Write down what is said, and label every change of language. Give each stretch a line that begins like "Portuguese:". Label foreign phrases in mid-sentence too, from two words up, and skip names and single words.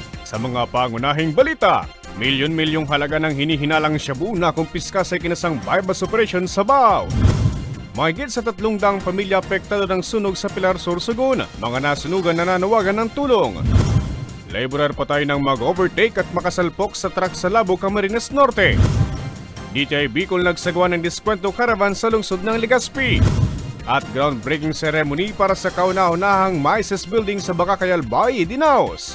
Filipino: Sa mga pangunahing balita, milyon-milyong halaga ng hinihinalang shabu na kumpiska sa ikinasang
English: bypass operation
Filipino: sa Bao. Mahigit sa 300 pamilya apektado ng sunog sa Pilar, Sorsogon. Mga nasunugan na nanawagan ng tulong. Laborer pa tayo ng mag-overtake at makasalpok sa truck sa Labo, Camarines Norte. DTI Bicol nagsagawa ng diskwento caravan sa lungsod ng Legazpi. At
English: groundbreaking ceremony
Filipino: para sa kauna-unahang Mises Building sa Bacacayal Bay, Dinaos.